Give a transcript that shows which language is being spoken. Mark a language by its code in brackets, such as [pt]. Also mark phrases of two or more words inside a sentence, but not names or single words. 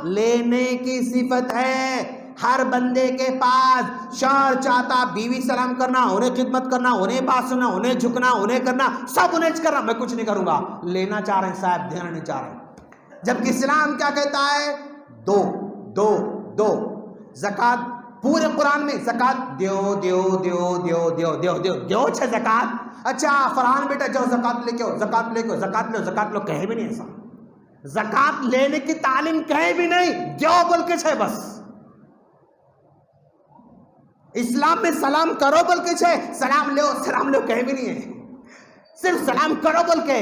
[ur] لینے کی صفت ہے ہر بندے کے پاس، شوہر چاہتا بیوی سلام کرنا، انہیں خدمت کرنا، انہیں بات سننا، انہیں جھکنا، انہیں کرنا، سب انہیں کرنا، میں کچھ نہیں کروں گا۔ لینا چاہ رہے ہیں صاحب دینا نہیں چاہ رہے، جبکہ اسلام کیا کہتا ہے؟ دو دو دو زکوٰۃ، پورے قرآن میں زکوٰۃ دیو دیو دیو دیو دیو دیو دیو دیو چھے زکوٰۃ۔ اچھا فرحان بیٹا جاؤ زکوٰۃ لے کے آؤ، زکوٰۃ لے کے آؤ، زکوٰۃ لو، زکوٰۃ لو، کہیں بھی نہیں ایسا، زکوٰۃ لینے کی تعلیم کہیں بھی نہیں، دیو بول کے چھے بس۔ اسلام میں سلام کرو بول کے چھے، سلام لو کہیں بھی نہیں ہے، صرف سلام کرو بول کے۔